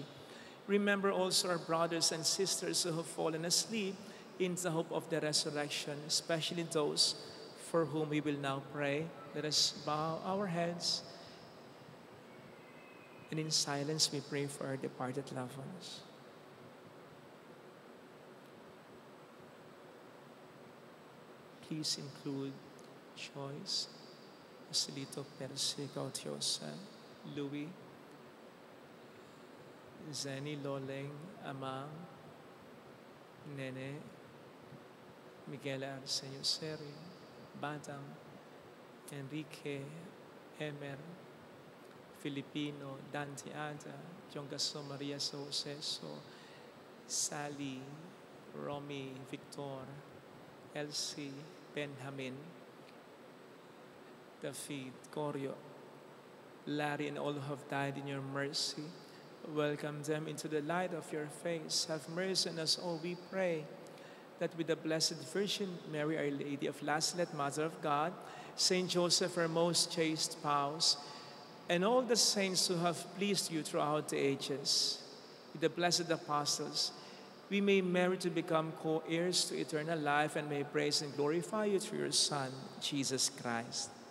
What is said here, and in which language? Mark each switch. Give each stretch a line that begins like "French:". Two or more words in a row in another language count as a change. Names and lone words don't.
English: Remember also our brothers and sisters who have fallen asleep in the hope of the resurrection, especially those for whom we will now pray. Let us bow our heads, and in silence we pray for our departed loved ones. Please include Joyce, Joselito Percy Gautiosa, Louis, Zenny Loleng Amang, Nene, Miguel Arsenio Serio, Badam, Enrique Emer, Filipino, Dante Ada, Jongaso Maria Soseso, Sally, Romy Victor, Elsie, Benjamin, David, Corio, Larry, and all who have died in your mercy. Welcome them into the light of your face. Have mercy on us all, we pray, that with the Blessed Virgin Mary, Our Lady of Lazaret, Mother of God, Saint Joseph, her most chaste spouse, and all the saints who have pleased you throughout the ages, with the blessed apostles, we may merit to become co-heirs to eternal life and may praise and glorify you through your Son, Jesus Christ.